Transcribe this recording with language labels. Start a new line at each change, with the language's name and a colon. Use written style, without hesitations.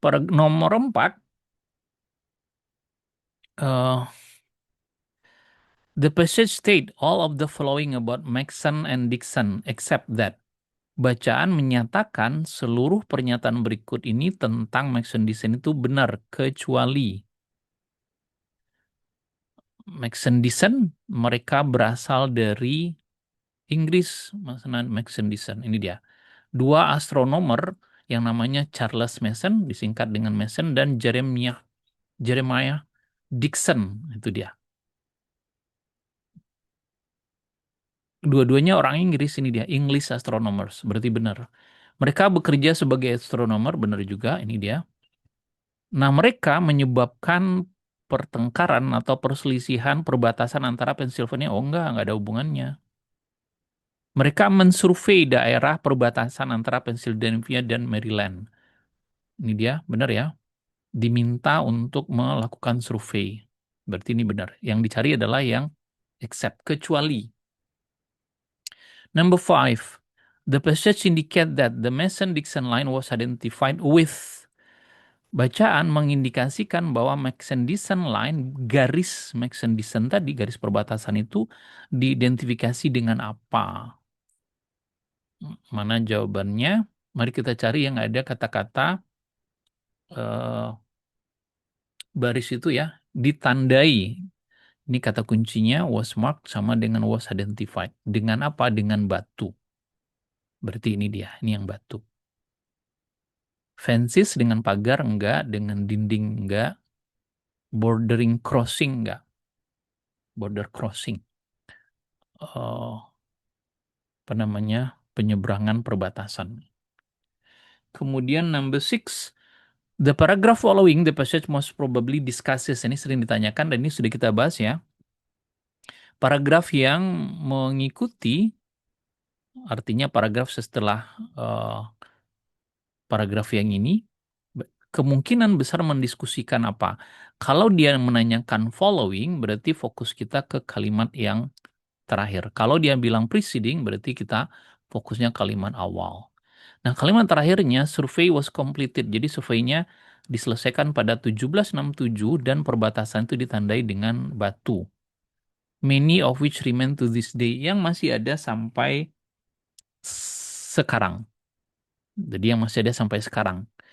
Indonesian: Nomor 4, eh,
English: the passage state all of the following about Maxon and Dixon except that.
Indonesian: Bacaan menyatakan seluruh pernyataan berikut ini tentang Maxon Dixon itu benar, kecuali Maxon Dixon mereka berasal dari Inggris, maksudnya Maxon Dixon. Ini dia. Dua astronomer yang namanya Charles Mason, disingkat dengan Mason, dan Jeremiah Dixon, itu dia. Dua-duanya orang Inggris, ini dia,
English: English astronomers,
Indonesian: berarti benar. Mereka bekerja sebagai astronomer, benar juga, ini dia. Nah, mereka menyebabkan pertengkaran atau perselisihan perbatasan antara Pennsylvania. Oh, enggak ada hubungannya. Mereka mensurvei daerah perbatasan antara Pennsylvania dan Maryland. Ini dia, benar ya. Diminta untuk melakukan survei. Berarti ini benar. Yang dicari adalah yang except, kecuali.
English: Number 5. The passage indicate that the Mason-Dixon line was identified with.
Indonesian: Bacaan mengindikasikan bahwa Mason-Dixon line, garis Mason-Dixon tadi, garis perbatasan itu diidentifikasi dengan apa? Mana jawabannya? Mari kita cari yang ada kata-kata eh, baris itu ya, ditandai. Ini kata kuncinya
English: was marked
Indonesian: sama dengan
English: was identified.
Indonesian: Dengan apa? Dengan batu. Berarti ini dia, ini yang batu. Fences dengan pagar enggak, dengan dinding enggak,
English: bordering crossing
Indonesian: enggak, border crossing. Apa namanya? Penyeberangan perbatasan. Kemudian
English: number 6, the paragraph following the passage most probably discusses.
Indonesian: Ini sering ditanyakan dan ini sudah kita bahas ya. Paragraf yang mengikuti, artinya paragraf setelah paragraf yang ini, kemungkinan besar mendiskusikan apa. Kalau dia menanyakan following, berarti fokus kita ke kalimat yang terakhir. Kalau dia bilang preceding, berarti kita fokusnya kalimat awal. Nah, kalimat terakhirnya,
English: survey was completed.
Indonesian: Jadi surveinya diselesaikan pada 1767 dan perbatasan itu ditandai dengan batu.
English: Many of which remain to this day,
Indonesian: yang masih ada sampai sekarang. Jadi yang masih ada sampai sekarang.